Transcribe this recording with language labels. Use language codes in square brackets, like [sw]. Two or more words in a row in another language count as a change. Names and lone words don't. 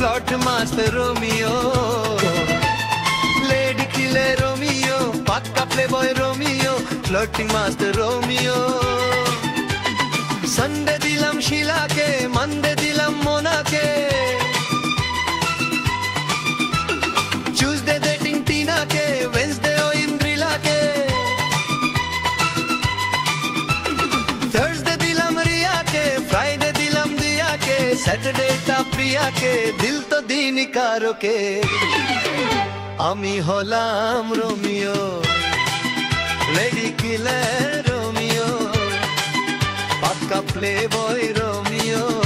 [en] master Romeo, lady killer Romeo, pakka playboy Romeo, flirting master Romeo. [bn] সানডে দিলাম শীলা কে, মানডে দিলাম মোনা কে, টিউসডে ডেটিং টিনা কে, ওয়েডনেসডে ও ইন্দ্রিলা কে, থার্সডে দিলাম রিয়া কে, ফ্রাইডে দিলাম দিয়া কে, স্যাটারডে তা প্রিয়া কে, দিল তো দিনি করো কে. আমি হলাম রোমিও, [en] lady killer [bn] রোমিও, পাক্কা প্লেবয় রোমিও.